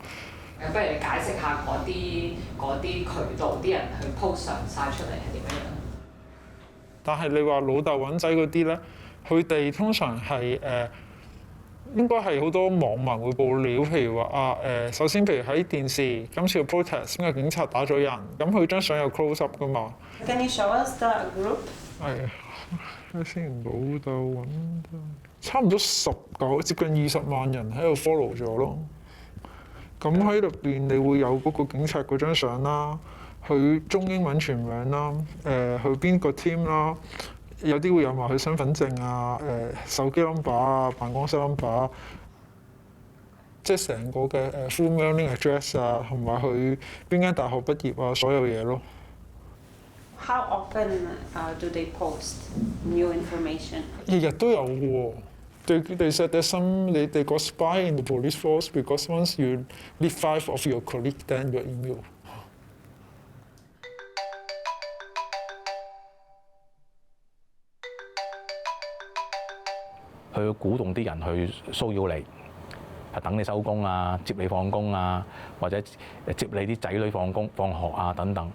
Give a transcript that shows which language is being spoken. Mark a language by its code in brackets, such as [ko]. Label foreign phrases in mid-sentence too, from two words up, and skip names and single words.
[yue] 不如你解釋下嗰啲渠道啲人去 post 上晒出嚟係點樣？但係你話老豆揾仔嗰啲咧，佢哋通常係應該係好多網民會報料，譬如話首先譬如喺電視今次嘅 protest， 邊個警察打咗人，咁佢張相有 [en] close up [yue] 噶嘛。 [en] Can you show us the group？ [yue] 係，睇先，老豆揾仔，差唔多接近20萬人喺度 follow 咗咯。咁喺入邊你會有嗰個警察嗰張相啦。佢中英文全名啦，佢邊個 team 啦，有啲會有埋佢身份證啊、手機 number 啊、辦公室 number， 即係成個嘅 [en] full mailing address [yue] 啊，同埋佢邊間大學畢業啊，所有嘢咯。 [en] How often do they post new information？ [yue] 日日都有喎， [en] They said there's they got spy in the police force because once you leave 5 of your colleagues, then you're immune. [yue] 去鼓動啲人去騷擾你，係等你收工啊、接你放工啊，或者接你啲仔女放學啊等等。